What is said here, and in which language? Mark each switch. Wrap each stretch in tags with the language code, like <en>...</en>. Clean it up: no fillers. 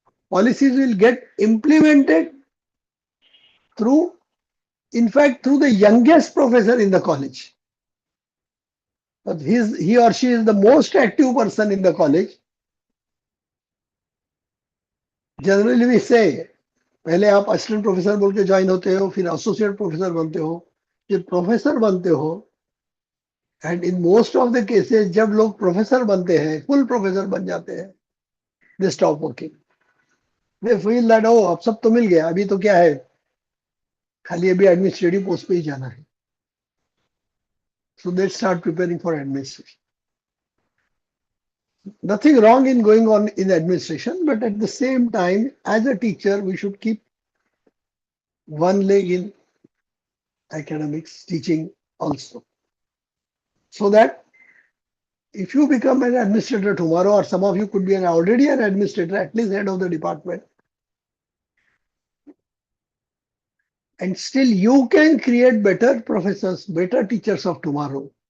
<en>Policies will get implemented through, in fact, through the youngest professor in the college. But he or she is the most active person in the college. Generally we say,</en> <hi>पहले आप assistant professor बोल के join होते हो, फिर associate professor बनते हो, फिर प्रोफेसर बनते हो.</hi> <en>and in most of the cases</en> <hi>जब लोग प्रोफेसर बनते हैं, फुल प्रोफेसर बन जाते हैं,</hi> <en>They stop working. They feel that</en> <hi>ओ अब सब तो मिल गया, अभी तो क्या है, खाली अभी एडमिनिस्ट्रेटिव पोस्ट पे ही जाना है.</hi> <en>So they start preparing for administration. Nothing wrong in going on in administration, but at the same time, as a teacher, we should keep one leg in academics, teaching also. So that if you become an administrator tomorrow, or some of you could be already an administrator, at least head of the department, and still you can create better professors, better teachers of tomorrow.</en>